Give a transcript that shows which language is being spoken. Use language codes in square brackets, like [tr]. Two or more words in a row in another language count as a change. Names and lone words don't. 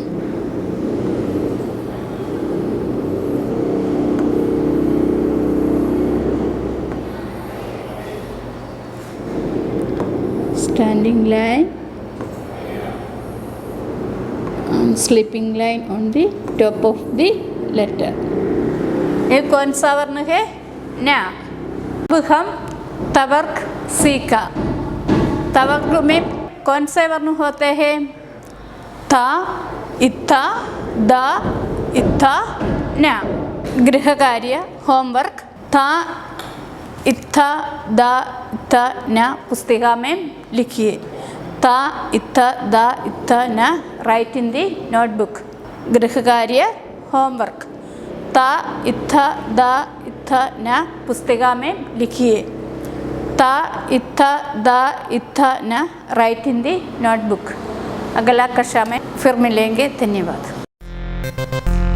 [en] Standing line and sleeping line on the top of the letter. [hi] ये कौन सा वर्ण है? न। अब हम तवर्ग सीखा। तवर्ग में कौन से वर्ण होते हैं? था, इत्था, दा, इत्था, न। गृह कार्य होमवर्क था, इत्था, दा, इत्था, न पुस्तिका में लिखिए। ता, इत्था, दा, इत्था, न [en] write in the notebook. [hi] गृह कार्य होमवर्क ता, इत्था, दा, इत्था, न पुस्तिका में लिखिए। ता, इत्था, दा, इत्था, न [en] write in the notebook. [hi] अगला कक्षा में फिर मिलेंगे। धन्यवाद।